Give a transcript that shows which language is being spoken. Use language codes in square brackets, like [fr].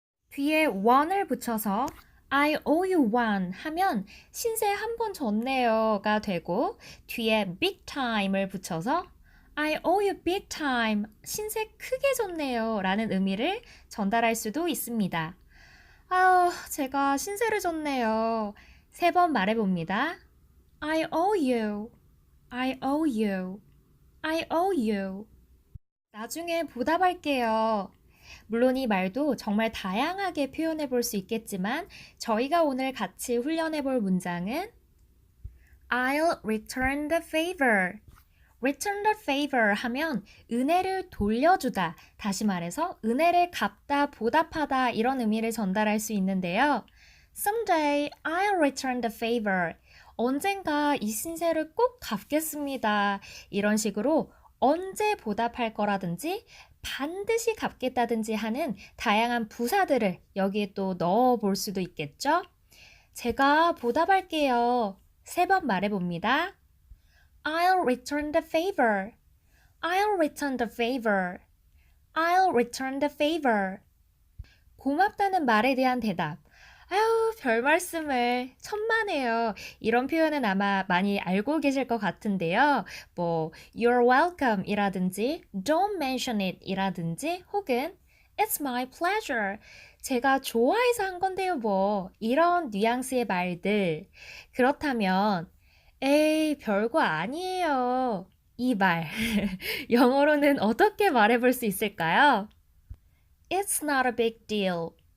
[ko] 뒤에 one을 붙여서 [en] I owe you one [ko] 하면 신세 한 번 졌네요가 되고 뒤에 big time을 붙여서 [en] I owe you big time, [ko] 신세 크게 졌네요 라는 의미를 전달할 수도 있습니다. 제가 신세를 졌네요. 3번 말해봅니다. [en] I owe you, I owe you, I owe you. [ko] 나중에 보답할게요. 물론 이 말도 정말 다양하게 표현해 볼 수 있겠지만 저희가 오늘 같이 훈련해 볼 문장은 [en] I'll return the favor. [ko] return the favor 하면 은혜를 돌려주다, 다시 말해서 은혜를 갚다, 보답하다 이런 의미를 전달할 수 있는데요. [en] Someday I'll return the favor. [ko] 언젠가 이 신세를 꼭 갚겠습니다. 이런 식으로 언제 보답할 거라든지 반드시 갚겠다든지 하는 다양한 부사들을 여기에 또 넣어 볼 수도 있겠죠? 제가 보답할게요. 3번 말해봅니다. [en] I'll return the favor. I'll return the favor. I'll return the favor. [ko] 고맙다는 말에 대한 대답. 별 말씀을, 천만에요. 이런 표현은 아마 많이 알고 계실 것 같은데요. [en] You're welcome [ko] 이라든지 [en] Don't mention it [ko] 이라든지 혹은 [en] It's my pleasure. [ko] 제가 좋아해서 한 건데요, 이런 뉘앙스의 말들. 그렇다면 에이, 별거 아니에요. 이 말, 영어로는 어떻게 말해볼 수 있을까요? [en] It's not a big deal.